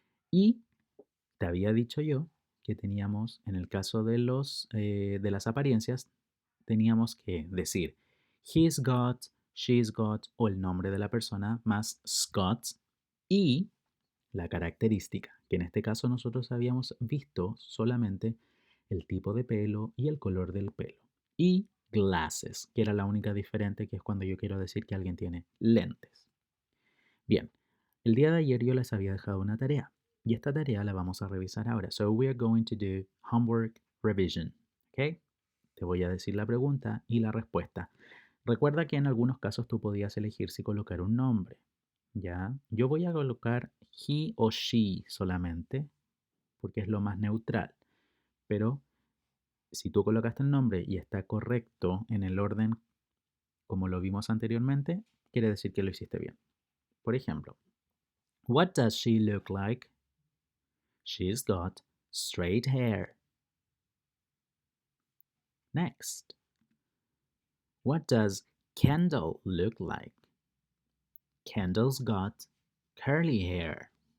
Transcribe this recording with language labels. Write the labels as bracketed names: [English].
[Spanish] Y te había dicho yo que teníamos, en el caso de de las apariencias, teníamos que decir he's got, she's got o el nombre de la persona más got y la característica, que en este caso nosotros habíamos visto solamente el tipo de pelo y el color del pelo. Y glasses, que era la única diferente, que es cuando yo quiero decir que alguien tiene lentes. Bien, el día de ayer yo les había dejado una tarea y esta tarea la vamos a revisar ahora. [English] So we are going to do homework revision. [Spanish] ¿Ok? Te voy a decir la pregunta y la respuesta. Recuerda que en algunos casos tú podías elegir si colocar un nombre. ¿Ya? Yo voy a colocar he o she solamente porque es lo más neutral. Pero si tú colocaste el nombre y está correcto en el orden como lo vimos anteriormente, quiere decir que lo hiciste bien. Por ejemplo, [English] What does she look like? She's got straight hair. Next. What does Kendall look like? Kendall's got curly hair.